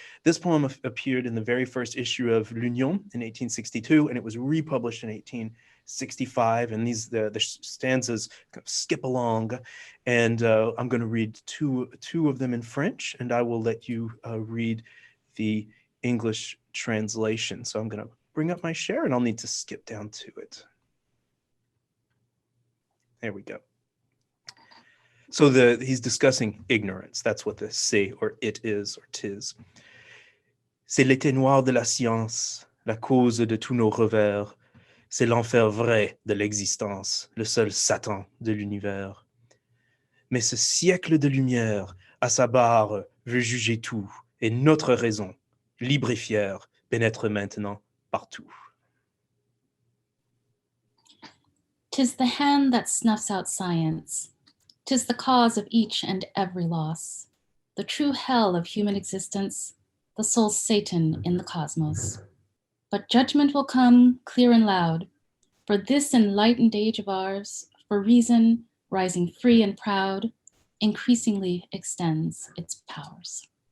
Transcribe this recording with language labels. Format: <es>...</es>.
<en>This poem appeared in the very first issue of L'Union in 1862, and it was republished in 1865, and the stanzas skip along, and I'm going to read two of them in French, and I will let you read the English translation. So I'm going to bring up my share, and I'll need to skip down to it. There we go. So he's discussing ignorance. That's what the c'est or it is or tis.</en> <fr>C'est l'été noir de la science, la cause de tous nos revers. C'est l'enfer vrai de l'existence, le seul Satan de l'univers. Mais ce siècle de lumière, à sa barre, veut juger tout, et notre raison, libre et fière, pénètre maintenant partout.</fr> <en>'Tis the hand that snuffs out science. 'Tis the cause of each and every loss. The true hell of human existence, the sole Satan in the cosmos. But judgment will come clear and loud, for this enlightened age of ours, for reason, rising free and proud, increasingly extends its powers.</en>